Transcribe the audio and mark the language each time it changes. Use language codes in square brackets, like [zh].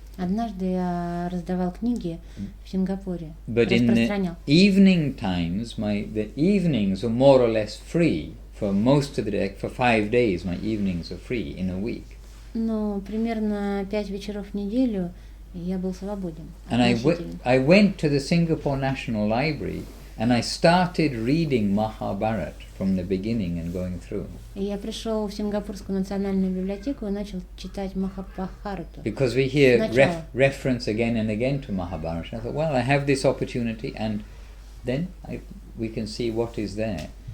[ru] Однажды я раздавал книги в Сингапуре, [en] But in [ru] распространял. [en] the evening times, the evenings are more or less free for most of the day. For 5 days, my evenings are free in a week. [ru] Ну, примерно 5 вечеров в неделю я был свободен. [en] And I went to the Singapore National Library and I started reading Mahabharata from the beginning and going through. [ru] И я пришел в Сингапурскую национальную библиотеку и начал читать Махабхарату. [en] Because we hear reference again and again to Mahabharata. I thought, well, I have this opportunity, and then we can see what is there.